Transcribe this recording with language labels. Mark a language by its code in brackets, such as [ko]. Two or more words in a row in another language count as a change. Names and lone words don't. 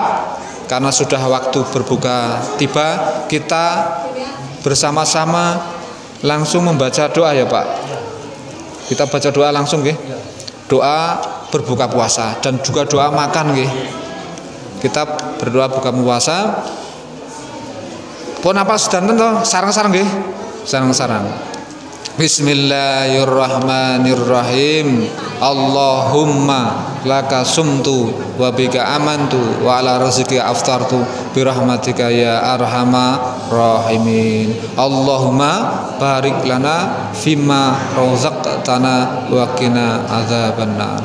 [id] Karena sudah waktu berbuka tiba, kita bersama-sama langsung membaca doa ya Pak. Kita baca doa langsung nggih. Doa berbuka puasa dan juga doa makan nggih. Kita berdoa buka puasa. [jv] Pun apa sedanten to, sarang-sarang nggih. Sarang-sarang. [ar] Bismillahirrahmanirrahim. اللهم لك صمت وبك آمنت وعلى رزقك أفطرت برحمتك يا أرحم الراحمين. اللهم بارك لنا فيما رزقتنا وقنا عذاب النار.